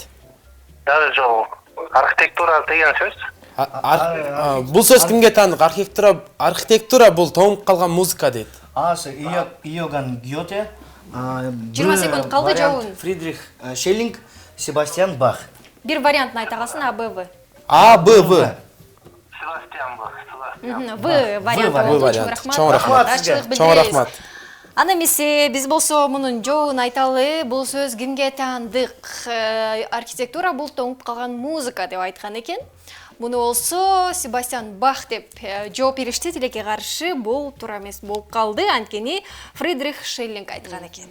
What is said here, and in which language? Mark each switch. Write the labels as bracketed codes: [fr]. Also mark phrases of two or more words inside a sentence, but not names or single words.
[ky] Дагы жок. Архитектура деген сөз. Бул сөз кимге таандык? Архитектура бул тоңуп калган музыка дейт. Асы Иоганн Гёте. 20 секунд калды жообун. Фридрих Шеллинг, Себастьян Бах. Бир вариантын айта калсын, А, Б, В. А, Б, В. Себастьян Бах. В варианты. Чоң рахмат. Чоң рахмат. Ана эмесе биз болсо мунун жообун айталы. Бул сөз кимге таандык? Архитектура бул тоңуп калган музыка деп айткан экен. Муну болсо Себастьян Бах деп жооп беришти. Тилекке каршы бул туура эмес болуп калды. Анткени Фридрих Шеллинг айткан экен.